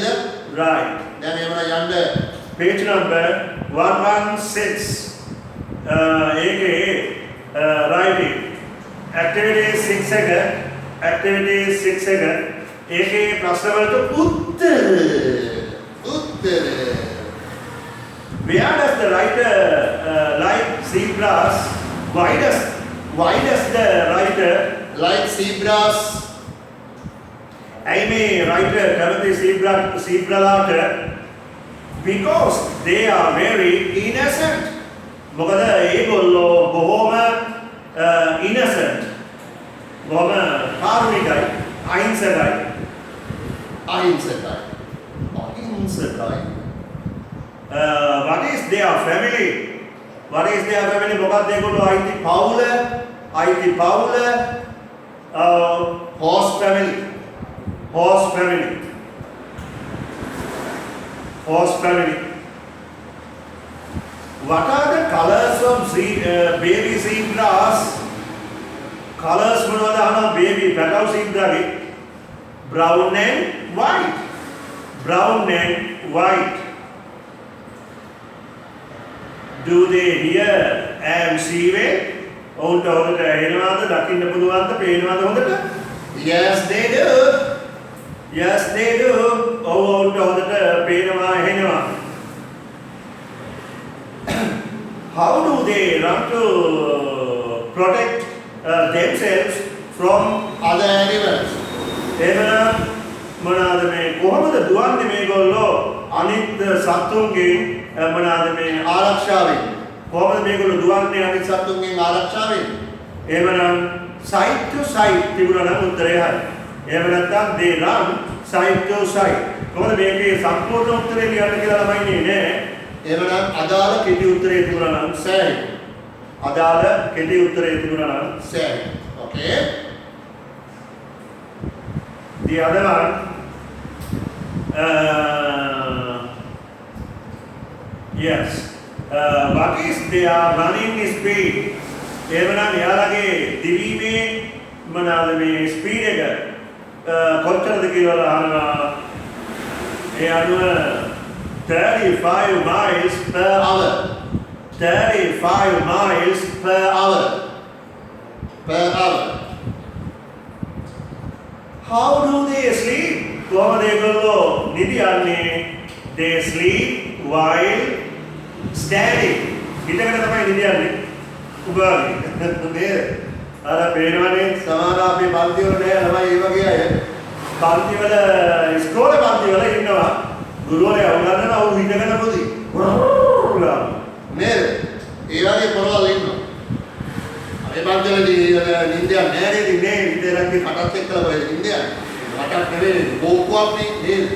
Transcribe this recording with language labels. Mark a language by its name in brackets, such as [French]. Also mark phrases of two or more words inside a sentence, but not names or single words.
[English] right. [Sinhala] දැන් එහෙමනම් යන්න [English] page number 116 ඒකේ writing activity 6 එක [Sinhala] ඒකේ ප්‍රශ්න වලට උත්තර [English] where does the writer like zebras why does the writer like zebras I may writer කැමති zebra because they are very innocent [Sinhala] මොකද ඒගොල්ලෝ බොහොම [English] innocent [Sinhala] බොහොම කාරුණිකයි අහිංසකයි [English] what is their family [Sinhala] මොකක්ද ඒගොල්ලෝ අයිති පවුල [English] horse family what are the colors of baby zebras colors [Sinhala] මොනවද අහනවා [English] baby පැටව zebra brown and white do they hear and see well [Sinhala] ඔවුන්ට හොඳට ඇහෙනවද දකින්න පුළුවන්ද පේනවද හොඳට [English] yes they do [Sinhala] ඔවුන්ට හොඳට පේනවා ඇහෙනවා [English] how do they run to protect themselves from other animals [Sinhala] එහෙනම් මොනවාද මේ කොහොමද දුවන්නේ මේගොල්ලෝ අනිත් සත්තුන්ගෙන් මොනවාද මේ ආරක්ෂාවෙන් කොහොමද මේගොල්ලෝ දුවන්නේ අනිත් සත්තුන්ගෙන් ආරක්ෂාවෙන් එහෙනම් [English] side to side [Sinhala] තිබුණා නම් උත්තරය හරි එහෙම නැත්නම් [English] they run side to side [Sinhala] කොහොමද මේකේ සම්පූර්ණ උත්තරේ ලියන්න කියලා ළමයි නෑ එහෙනම් අදාළ කෙටි උත්තරේ තිබුණා නම් සෑහි okay [English] the other one yes what is their running speed [Sinhala] එහෙනම් යාළගේ දිවීමේ මොනවාද මේ ස්පීඩ් එක කොච්චරද කියලා අහනවා ඒ අනුව [English] 35 miles per hour 35 miles per hour how do they [Sinhala] sleep කොහොමද ඒගොල්ලෝ නිදියන්නේ [English] they sleep while standing [Sinhala] හිටගෙන තමයි නිදියන්නේ උගාවි නේද අර පේනවනේ සමහර අපේ පන්ති වල නෑ ළමයි ඒ වගේ අය පන්ති වල ඉස්කෝලේ පන්ති වල ඉන්නවා ගුරුවරයා උගන්වනවා ඌ හිටගෙන පොඩි නේද ඒ වගේ පොරවල් ඉන්නවා අපේ පන්ති වල නින්දයක් නෑ නේද ඉන්නේ ඉඳලාගේ කටත් එක්කලා ඔය නින්දයක් රටක් නෙවෙයි බෝක්කුවක් නේ නේද